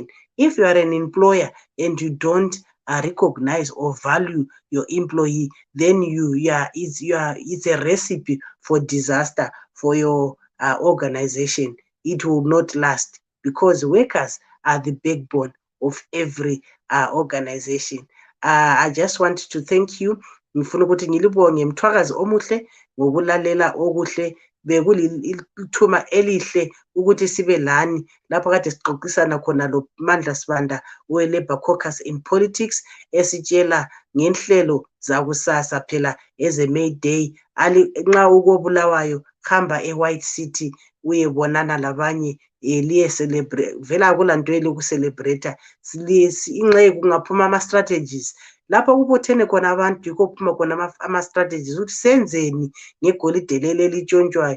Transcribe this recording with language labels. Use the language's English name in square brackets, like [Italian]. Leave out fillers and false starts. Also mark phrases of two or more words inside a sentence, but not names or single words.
[English] If you are an employer and you don't recognize or value your employee, then it's a recipe for disaster for your organization. It will not last, because workers are the backbone of every organization. I just want to thank you. [North Ndebele] Ngifuna ukuthi ngilibonge Mthwakazi omuhle ngokulalela okuhle. Bekulithuma elihle ukuthi sibe lani lapho kade sixoxisana khona lo Mandla Sibanda we-Labour Caucus in Politics, esitshela ngenhlelo zakusasa phela eze May Day. Nxa ukobulawayo hamba eWhite City uyebonana labanye, liye celebrate. Vela akulanto elokucelebrate, inxe kungaphuma ama-strategies lapho kubuthene khona abantu, yikho kuphuma khona ama-strategies ukuthi senzeni ngegolide leli elitshontshwayo.